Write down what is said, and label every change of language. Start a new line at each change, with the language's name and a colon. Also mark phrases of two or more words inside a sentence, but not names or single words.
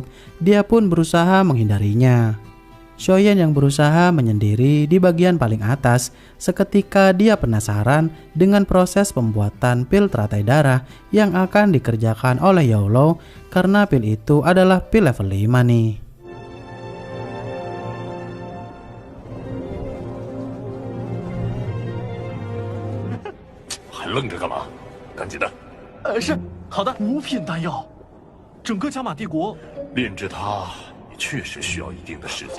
Indonesian: Dia pun berusaha menghindarinya. Shoyen yang berusaha menyendiri di bagian paling atas. Seketika dia penasaran dengan proses pembuatan pil teratai darah yang akan dikerjakan oleh Yolo karena pil itu adalah pil level 5 nih.
Chinese: 愣着干嘛？赶紧的！是好的。五品丹药，整个加玛帝国炼制它也确实需要一定的时间。